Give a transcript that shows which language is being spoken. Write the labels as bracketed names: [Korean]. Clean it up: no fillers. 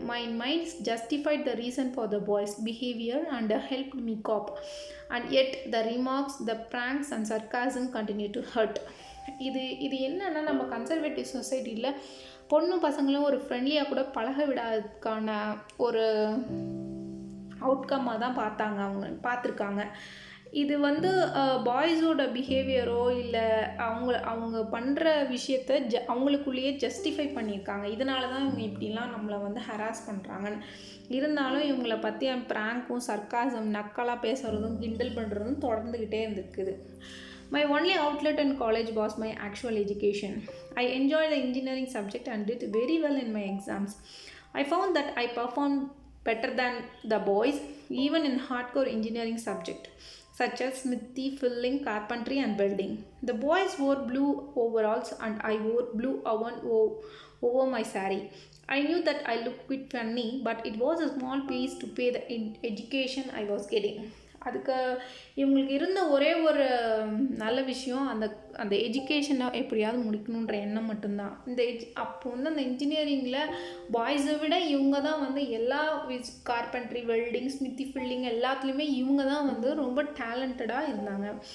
[English] My mind justified the reason for the boys' behavior and helped me cope, and yet the remarks, the pranks and sarcasm continue to hurt. [Tamil] இது என்னன்னா, நம்ம conservative சொசைட்டியில் பொண்ணு பசங்களும் ஒரு ஃப்ரெண்ட்லியாக கூட பழக விடாததுக்கான ஒரு அவுட்கம்மாக தான் பார்த்துருக்காங்க. இது வந்து பாய்ஸோட பிஹேவியரோ இல்லை அவங்க பண்ணுற விஷயத்த அவங்களுக்குள்ளேயே ஜஸ்டிஃபை பண்ணியிருக்காங்க. இதனால தான் இவங்க இப்படிலாம் நம்மளை வந்து ஹராஸ் பண்ணுறாங்கன்னு. இருந்தாலும் இவங்களை பற்றி ப்ராங்க்கும் சர்க்காசம் நக்கலாக பேசுகிறதும் கிண்டல் பண்ணுறதும் தொடர்ந்துக்கிட்டே இருந்துருக்குது. [English] My only outlet in college was my actual education. I enjoyed the engineering subject and did very well in my exams. I found that I performed better than the boys, even in hardcore engineering subject such as smithy, filling, carpentry and building. The boys wore blue overalls and I wore blue oven over my saree. I knew that I looked quite funny, but it was a small piece to pay the education I was getting. [Tamil] அதுக்கு இவங்களுக்கு இருந்த ஒரே ஒரு நல்ல விஷயம் அந்த எஜுகேஷனை எப்படியாவது முடிக்கணுன்ற எண்ணம் மட்டும்தான். அப்போ வந்து அந்த இன்ஜினியரிங்கில் பாய்ஸை விட இவங்க தான் வந்து எல்லா கார்பென்ட்ரி, வெல்டிங், ஸ்மித்தி, ஃபில்லிங் எல்லாத்துலேயுமே இவங்க தான் வந்து ரொம்ப டேலண்டடாக இருந்தாங்க.